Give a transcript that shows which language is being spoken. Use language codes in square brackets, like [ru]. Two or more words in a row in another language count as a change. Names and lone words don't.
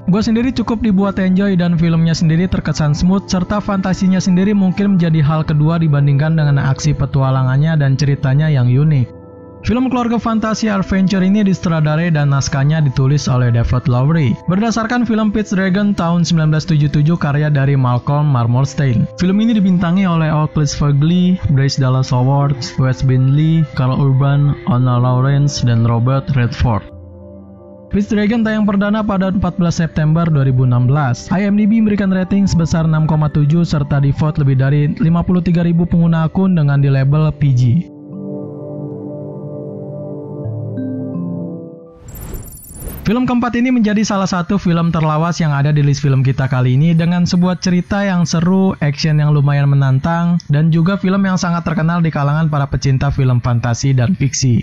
[id] Gue sendiri cukup dibuat enjoy dan filmnya sendiri terkesan smooth serta fantasinya sendiri mungkin menjadi hal kedua dibandingkan dengan aksi petualangannya dan ceritanya yang unik. Film keluarga fantasi adventure ini disutradarai dan naskahnya ditulis oleh David Lowery. Berdasarkan film Pete's Dragon tahun 1977 karya dari Malcolm Marmorstein. Film ini dibintangi oleh Oakley Fugley, Bryce Dallas Howard, Wes Bentley, Carl Urban, Ona Lawrence, dan Robert Redford. Pete's Dragon tayang perdana pada 14 September 2016. IMDb memberikan rating sebesar 6,7 serta di-vote lebih dari 53.000 pengguna akun dengan di label PG. Film keempat ini menjadi salah satu film terlawas yang ada di list film kita kali ini dengan sebuah cerita yang seru, action yang lumayan menantang, dan juga film yang sangat terkenal di kalangan para pecinta film fantasi dan fiksi.